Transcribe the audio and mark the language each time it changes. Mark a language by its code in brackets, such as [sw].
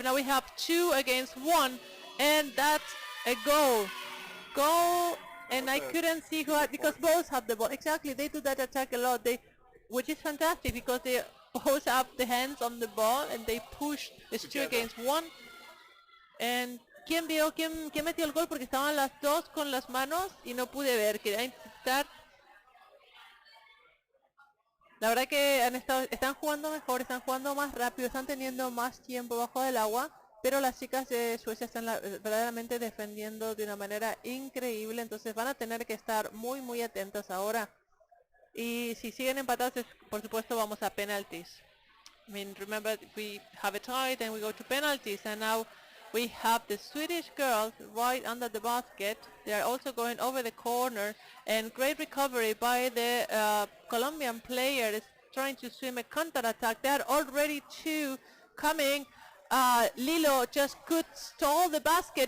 [en] Now we have 2 against 1, and that's a goal. Goal, and I couldn't see who had, because both have the ball. Exactly, they do that attack a lot. Which is fantastic because they both have the hands on the ball and they push. It's 2 against 1. And [es] ¿quién metió el gol? Porque estaban las dos con las manos y no pude ver. Quería intentar. La verdad que están jugando mejor, están jugando más rápido, están teniendo más tiempo bajo el agua, pero las chicas de Suecia están verdaderamente defendiendo de una manera increíble, entonces van a tener que estar muy muy atentas ahora. Y si siguen empatados, por supuesto vamos a penalties. [en] I mean, remember, we have a tie, then we go to penalties, and now we have the Swedish girls right under the basket. They are also going over the corner, and great recovery by the Colombian player is trying to swim a counter-attack. There are already 2 coming. Lilo just could stall the basket.